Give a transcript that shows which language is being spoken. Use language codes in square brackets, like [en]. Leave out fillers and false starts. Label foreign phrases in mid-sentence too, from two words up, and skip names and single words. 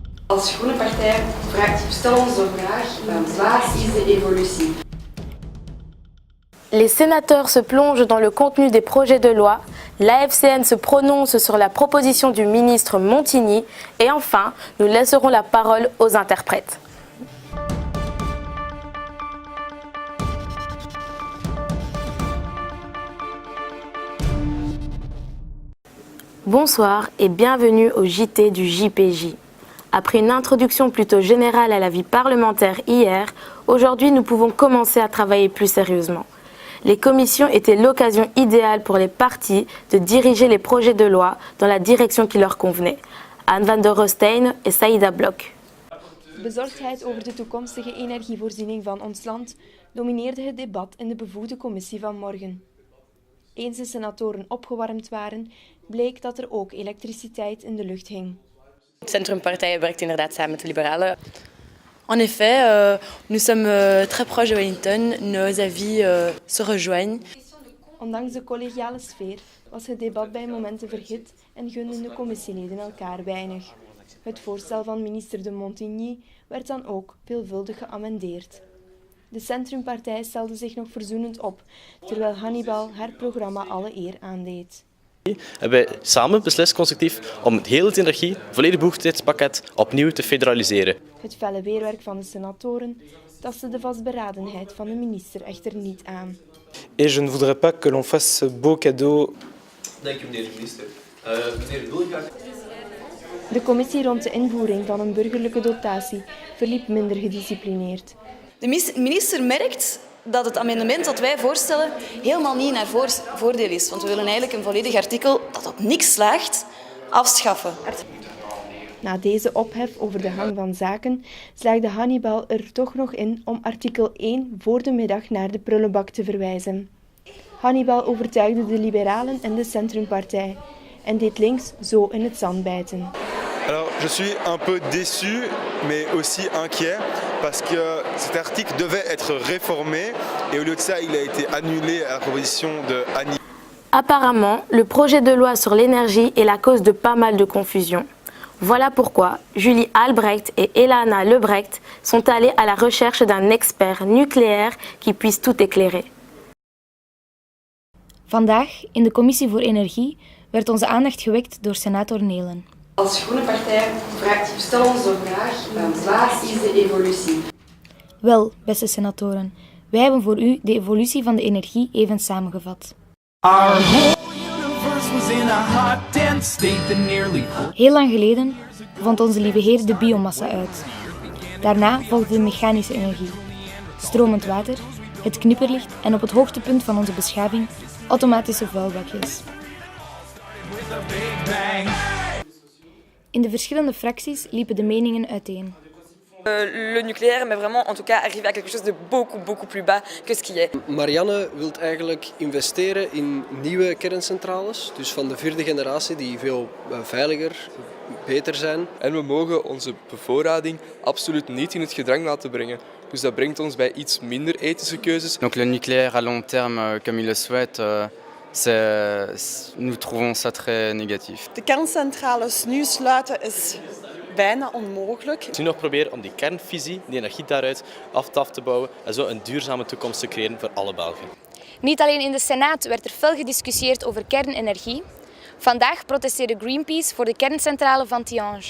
[nl] Als Groene Partij stellen ons de vraag, waar is de evolutie? [fr] Les sénateurs se plongent dans le contenu des projets de loi, l'AFCN se prononce sur la proposition du ministre Montigny et enfin, nous laisserons la parole aux interprètes. Bonsoir et bienvenue au JT du JPJ. Après une introduction plutôt générale à la vie parlementaire hier, aujourd'hui nous pouvons commencer à travailler plus sérieusement. Les commissions étaient l'occasion idéale pour les partis de diriger les projets de loi dans la direction qui leur convenait. Anne van der Roosteen et Saïda Blok. [nl] Bezorgdheid over de toekomstige energievoorziening van ons land domineerde het debat in de bevoegde commissie van morgen. Eens de senatoren opgewarmd waren, bleek dat er ook elektriciteit in de lucht hing. De Centrumpartij werkt inderdaad samen met de Liberalen. [fr] En effet, nous sommes très proches de Wellington, nos avis se rejoignent. [nl] Ondanks de collegiale sfeer was het debat bij momenten verhit en gunden de commissieleden elkaar weinig. Het voorstel van minister de Montigny werd dan ook veelvuldig geamendeerd. De Centrumpartij stelde zich nog verzoenend op, terwijl Hannibal haar programma alle eer aandeed. Hebben wij samen beslist constructief om het hele energie, volledig bevoegdheidspakket opnieuw te federaliseren. Het felle weerwerk van de senatoren tastte de vastberadenheid van de minister echter niet aan. [fr] Et je ne voudrais pas que l'on fasse ce beau cadeau. [nl] Dank u, meneer de minister. Meneer Wilgaard. De commissie rond de invoering van een burgerlijke dotatie verliep minder gedisciplineerd. De minister merkt dat het amendement dat wij voorstellen helemaal niet naar voordeel is. Want we willen eigenlijk een volledig artikel dat op niks slaagt, afschaffen. Na deze ophef over de gang van zaken slaagde Hannibal er toch nog in om artikel 1 voor de middag naar de prullenbak te verwijzen. Hannibal overtuigde de Liberalen en de Centrumpartij en deed links zo in het zand bijten. [fr] Alors, je suis un peu déçu, mais aussi inquiet, parce que cet article devait être réformé, et au lieu de ça, il a été annulé à la proposition de Annie. Apparemment, le projet de loi sur l'énergie est la cause de pas mal de confusion. Voilà pourquoi Julie Albrecht et Elana Lebrecht sont allées à la recherche d'un expert nucléaire qui puisse tout éclairer. [nl] Vandaag, in de Commissie voor Energie, werd onze aandacht gewekt door senator Nelen. Als Groene Partij stellen ons de vraag, waar is de evolutie? Wel, beste senatoren, wij hebben voor u de evolutie van de energie even samengevat. Heel lang geleden vond onze lieve Heer de biomassa uit. Daarna volgde de mechanische energie, stromend water, het knipperlicht en op het hoogtepunt van onze beschaving automatische vuilbakjes. In de verschillende fracties liepen de meningen uiteen. [fr] Le nucléaire mais vraiment en tout cas arriver à quelque chose de beaucoup plus bas que ce qui est. [nl] Marianne wil eigenlijk investeren in nieuwe kerncentrales, dus van de 4e generatie die veel veiliger, beter zijn. En we mogen onze bevoorrading absoluut niet in het gedrang laten brengen. Dus dat brengt ons bij iets minder ethische keuzes. [fr] Donc le nucléaire à long terme, comme il le souhaite, nous trouvons ça très négatif. [nl] De kerncentrales nu sluiten is bijna onmogelijk. Nu nog proberen om die kernfusie, die energie daaruit af te bouwen en zo een duurzame toekomst te creëren voor alle Belgen. Niet alleen in de Senaat werd er fel gediscussieerd over kernenergie. Vandaag protesteerde Greenpeace voor de kerncentrale van Tihange.